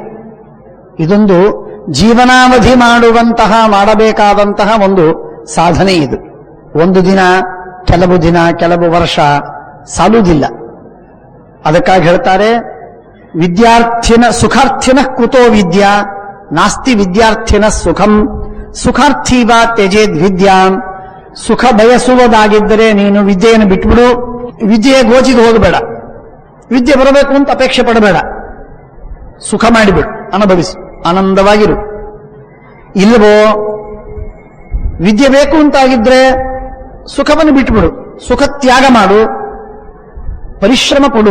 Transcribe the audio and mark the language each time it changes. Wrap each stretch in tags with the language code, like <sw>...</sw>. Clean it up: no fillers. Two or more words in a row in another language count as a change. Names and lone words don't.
<kn>ಇದೊಂದು ಜೀವನಾವಧಿ ಮಾಡಬೇಕಾದಂತಹ ಒಂದು ಸಾಧನೆ ಇದು. ಒಂದು ದಿನ, ಕೆಲವು ದಿನ, ಕೆಲವು ವರ್ಷ ಸಾಲುವುದಿಲ್ಲ. ಅದಕ್ಕಾಗಿ ಹೇಳ್ತಾರೆ,</kn> <sa>ಸುಖಾರ್ಥಿನ ಕುತೋ ವಿದ್ಯಾ ನಾಸ್ತಿ ವಿದ್ಯಾರ್ಥಿನ ಸುಖಂ ಸುಖಾರ್ಥೀ ವಾ ತ್ಯಜೇದ್ ವಿದ್ಯಾಂ.</sa> <kn>ಸುಖ ಬಯಸುವುದಾಗಿದ್ದರೆ ನೀನು ವಿದ್ಯೆಯನ್ನು ಬಿಟ್ಬಿಡು. ವಿದ್ಯೆಯ ಗೋಜಿಗೆ ಹೋಗಬೇಡ. ವಿದ್ಯೆ ಬರಬೇಕು ಅಂತ ಅಪೇಕ್ಷೆ ಪಡಬೇಡ. ಸುಖ ಮಾಡಿಬಿಡು, ಅನುಭವಿಸು, ಆನಂದವಾಗಿರು. ಇಲ್ಲವೋ ವಿದ್ಯೆ ಬೇಕು ಅಂತಾಗಿದ್ರೆ ಸುಖವನ್ನು ಬಿಟ್ಟುಬಿಡು, ಸುಖ ತ್ಯಾಗ ಮಾಡು, ಪರಿಶ್ರಮ ಪಡು.</kn>